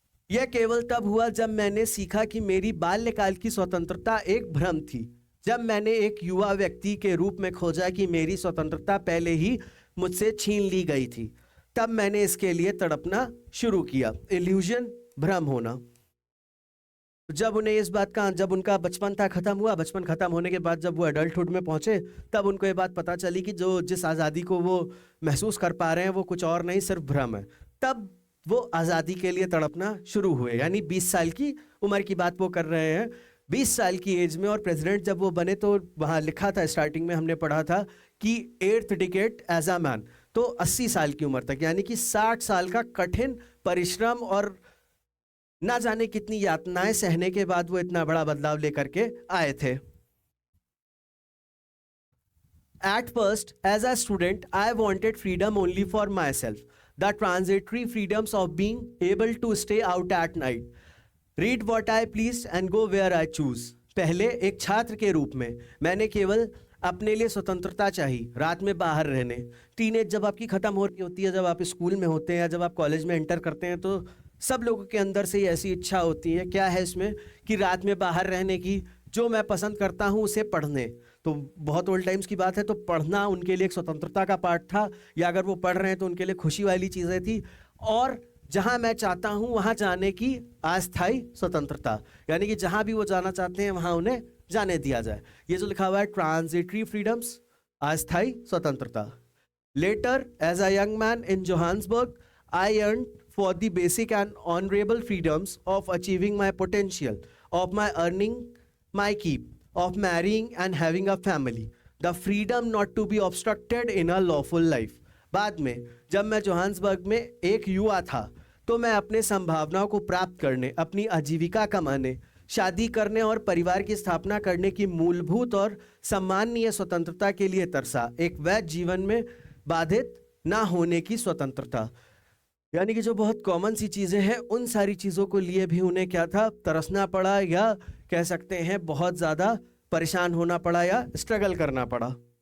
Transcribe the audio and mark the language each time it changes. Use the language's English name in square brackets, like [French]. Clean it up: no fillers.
[Hindi] यह केवल तब हुआ जब मैंने सीखा कि मेरी बाल्यकाल की स्वतंत्रता एक भ्रम थी। जब मैंने एक युवा व्यक्ति के रूप में खोजा कि मेरी स्वतंत्रता पहले ही मुझसे छीन ली गई थी, तब मैंने इसके लिए तड़पना शुरू किया। इल्यूजन, भ्रम होना। जब उन्हें इस बात का, जब उनका बचपन था खत्म हुआ, बचपन खत्म होने के बाद जब वो एडल्टहुड में पहुंचे, तब उनको ये बात पता चली कि जिस आज़ादी को वो महसूस कर पा रहे हैं वो कुछ और नहीं, सिर्फ भ्रम है। तब वो आज़ादी के लिए तड़पना शुरू हुए। यानी 20 साल की उम्र की बात वो कर रहे हैं, 20 साल की एज में। और प्रेसिडेंट जब वो बने तो वहाँ लिखा था, स्टार्टिंग में हमने पढ़ा था कि [English] 8th decade as a man, [Hindi] तो 80 साल की उम्र तक, यानी कि 60 साल का कठिन परिश्रम और ना जाने कितनी यातनाएं सहने के बाद वो इतना बड़ा बदलाव लेकर के आए थे। [English] At first, as a student, I wanted freedom only for myself, the transitory freedoms of being able to stay out at night, read what I please and go where I choose. [Hindi] पहले एक छात्र के रूप में मैंने केवल अपने लिए स्वतंत्रता चाहिए, रात में बाहर रहने। टीनेज जब आपकी ख़त्म हो रही होती है, जब आप स्कूल में होते हैं या जब आप कॉलेज में एंटर करते हैं, तो सब लोगों के अंदर से ऐसी इच्छा होती है। क्या है इसमें कि रात में बाहर रहने की, जो मैं पसंद करता हूँ उसे पढ़ने। तो बहुत ओल्ड टाइम्स की बात है, तो पढ़ना उनके लिए एक स्वतंत्रता का पार्ट था, या अगर वो पढ़ रहे हैं तो उनके लिए खुशी वाली चीज़ें थी। और जहाँ मैं चाहता हूँ वहाँ जाने की अस्थायी स्वतंत्रता, यानी कि जहाँ भी वो जाना चाहते हैं वहाँ उन्हें जाने दिया जाए। ये जो लिखा हुआ है [English] transitory freedoms, [Hindi] अस्थायी स्वतंत्रता। [English] Later as a young man in Johannesburg I earn for the basic and honorable freedoms of achieving my potential, of my earning my keep, of marrying and having a family, the freedom not to be obstructed in a lawful life. [Hindi] बाद में जब मैं Johannesburg में एक युवा था तो मैं अपने संभावनाओं को प्राप्त करने, अपनी आजीविका कमाने, शादी करने और परिवार की स्थापना करने की मूलभूत और सम्माननीय स्वतंत्रता के लिए तरसा। एक वैध जीवन में बाधित ना होने की स्वतंत्रता, यानी कि जो बहुत कॉमन सी चीज़ें हैं उन सारी चीज़ों को लिए भी उन्हें क्या था, तरसना पड़ा, या कह सकते हैं बहुत ज़्यादा परेशान होना पड़ा या स्ट्रगल करना पड़ा।